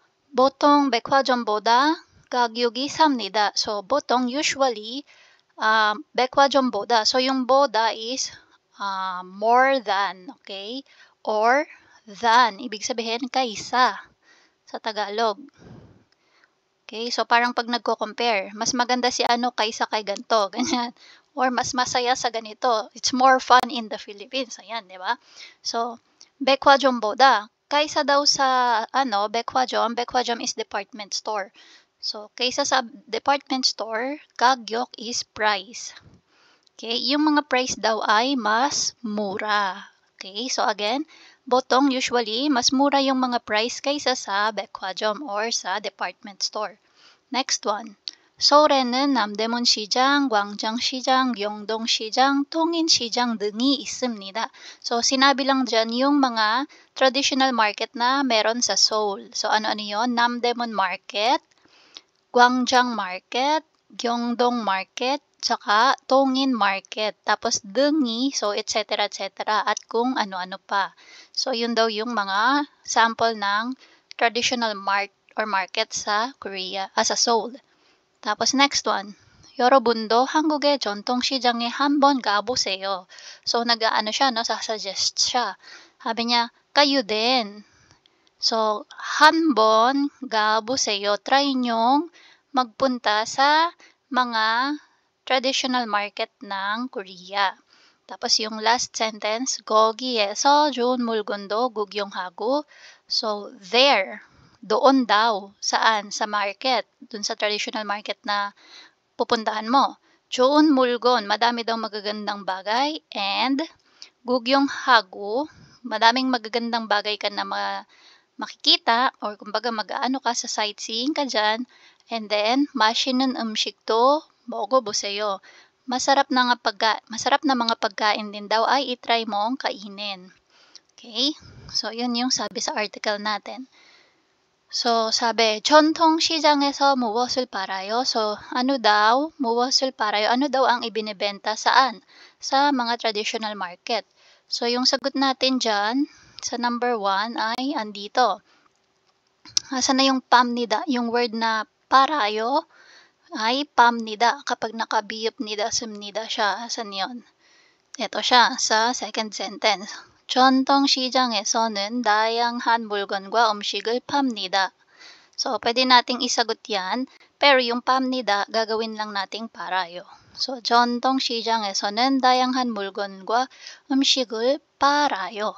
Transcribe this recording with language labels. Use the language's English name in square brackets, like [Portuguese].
[Korean] 보통 백화점보다 가격이 쌉니다. So, 보통 [English] usually, [Korean] 백화점보다. [English] So, [Filipino] yung [English] boda is more than, okay? [Filipino] Or than, ibig sabihin kaysa sa Tagalog. Okay, so parang pag nagko-compare, mas maganda si ano kaysa kay ganito, ganyan. Or mas masaya sa ganito. [English] It's more fun in the Philippines. [Filipino] Ayan, di ba? So, 백화점보다, kaysa daw sa 백화점 [English] is department store. So, [Filipino] kaysa sa [English] department store, 가격 is price. [Filipino] Okay, yung mga price daw ay mas mura. Okay, so again, botong usually, mas mura yung mga price kaysa sa 백화점 or sa department store. [English] Next one. [Korean] 서울에는 남대문시장, 광장시장, 영동시장, 통인시장 등이 있습니다. [Filipino] So, sinabi lang dyan yung mga traditional market na meron sa Seoul. So, ano-ano yun? [English] 남대문 market, 광장 market, Gyeongdong market, tsaka Tongin market. [Filipino] Tapos Dengi, so etc. at kung ano-ano pa. So yun daw yung mga sample ng traditional market sa Korea, sa Seoul. Tapos next one. [Korean] 여러분도 한국의 전통시장에 한번 가보세요. [Filipino] So nag-aano siya, no? Sasuggest siya. Sabi niya, kayo din. [Korean] So, 한번 가보세요. [Filipino] Try nyong magpunta sa mga traditional market ng Korea. Tapos yung last sentence, [Korean] 거기에서 좋은 물건도 구경하고. [Filipino] So, there, doon daw. Saan? Sa market. Doon sa traditional market na pupuntahan mo. [Korean] 좋은 물건, [Filipino] madami daw magagandang bagay. And 구경하고, madaming magagandang bagay ka na makikita or kumbaga mag-aano ka sa sightseeing ka dyan. [English] And then, [Korean] 맛있는 음식도 먹어보세요. [Filipino] Masarap na mga pagkain din daw ay itry mong kainin. Okay? So, yun yung sabi sa article natin. [Korean] So, sabi, 전통시장에서 무엇을 팔아요? [Filipino] So, ano daw? [Korean] 무엇을 팔아요? [Filipino] Ano daw ang ibinebenta? Saan? Sa mga traditional market. So, yung sagot natin dyan, sa number 1 ay andito. Asan na yung 팝니다? Yung word na parayo ay 팝니다. Kapag nakabiyop nida, sumnida siya. Asan yun? Ito siya sa second sentence. [Korean] 전통시장에서는 다양한 물건과 음식을 팝니다. [Filipino] So, pwede nating isagot yan. Pero yung 팝니다, gagawin lang nating parayo. [Korean] So, 전통시장에서는 다양한 물건과 음식을 팔아요.